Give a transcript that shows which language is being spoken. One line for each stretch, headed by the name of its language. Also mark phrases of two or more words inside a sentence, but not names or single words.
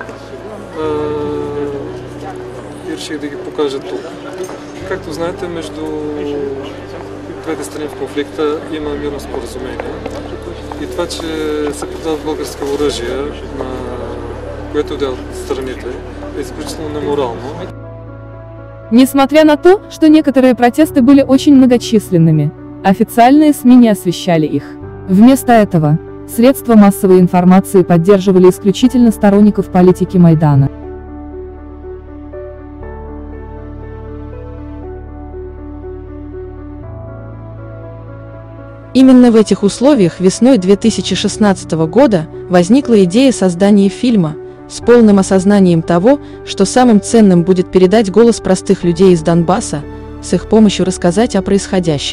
Bulgarian: И реших да ги покажа тук. Както знаете, между двете страни в конфликта има мирно споразумение. И това, че се продават български оръжия, на което делят страните, е изключително неморално.
Russian: Несмотря на то, что некоторые протесты были очень многочисленными, официальные СМИ не освещали их. Вместо этого, средства массовой информации поддерживали исключительно сторонников политики Майдана. Именно в этих условиях весной 2016 года возникла идея создания фильма, с полным осознанием того, что самым ценным будет передать голос простых людей из Донбасса, с их помощью рассказать о происходящем.